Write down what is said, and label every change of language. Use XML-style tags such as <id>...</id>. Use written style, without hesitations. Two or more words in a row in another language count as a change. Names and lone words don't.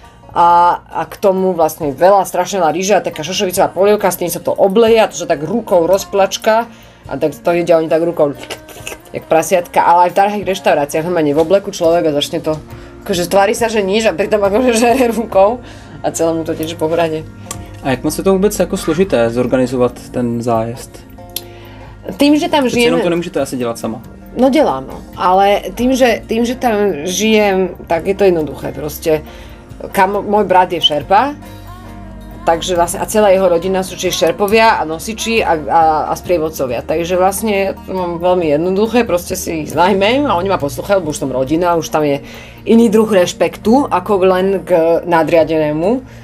<sk>A k tomu vlastne veľa strašne veľa rýža, taká šošovicová polievka, s tým sa to obleje a to sa tak rukou rozplačka a tak to jedia oni tak rukou jak prasiatka, ale aj v drahých reštauráciách normálne v obleku človek a začne to, akože tvári sa, že nič a pritom akože žere rukou a celému to teče po brade.</sk> <cs>A jak moc je to vůbec jako složité zorganizovat ten zájezd?</cs> <sk>Tým, že tam žijem...</sk> <cs>Jenom to nemůžete asi dělat sama. No dělám, no.</cs> <sk>Ale tým, že tam žijem, tak je to jednoduché. Proste, môj brat je šerpa, takže vlastne a celá jeho rodina sú čiže šerpovia a nosiči a sprievodcovia. Takže vlastne to mám veľmi jednoduché, proste si ich znajmem a oni ma poslúchajú, lebo už som rodina, už tam je iný druh rešpektu, ako len k nadriadenému.</sk>